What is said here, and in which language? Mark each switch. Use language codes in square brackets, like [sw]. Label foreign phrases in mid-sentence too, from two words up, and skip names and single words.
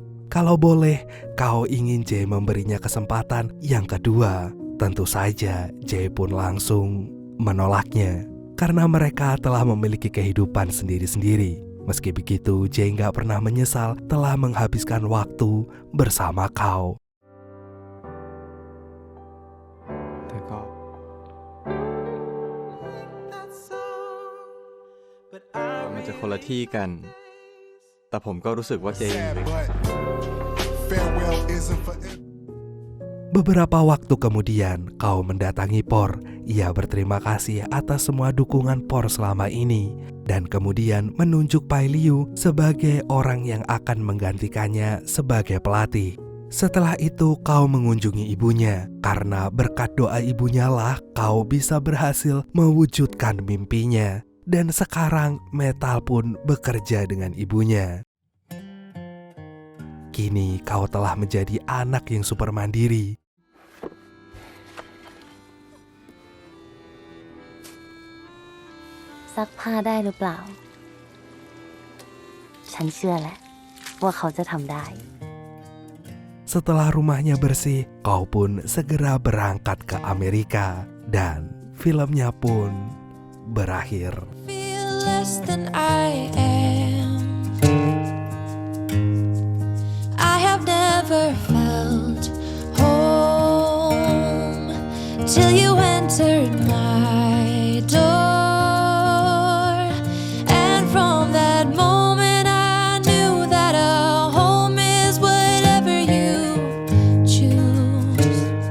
[id] Kalau boleh, kau ingin Jay memberinya kesempatan yang kedua. Tentu saja Jay pun langsung menolaknya. Karena mereka telah memiliki kehidupan sendiri-sendiri. Meski begitu, Jay gak pernah menyesal telah menghabiskan waktu bersama kau. [th] แต่ก็มันจะคนละที่กัน แต่ผมก็รู้สึกว่าเจยังอยู่ด้วย [id] Beberapa waktu kemudian, kau mendatangi Por. Ia berterima kasih atas semua dukungan Por selama ini. Dan kemudian menunjuk Pai Liu sebagai orang yang akan menggantikannya sebagai pelatih. Setelah itu kau mengunjungi ibunya. Karena berkat doa ibunya lah kau bisa berhasil mewujudkan mimpinya. Dan sekarang Metal pun bekerja dengan ibunya. Kini kau telah menjadi anak yang super mandiri. [th] Sakผ้าได้หรือเปล่า ฉันเชื่อแหละว่าเขาจะทำได้ [id] Setelah rumahnya bersih, kau pun segera berangkat ke Amerika. Dan filmnya pun berakhir. [en] Feel less than I am. I have never felt home till you entered my door. And from that moment I knew that a home is whatever you choose.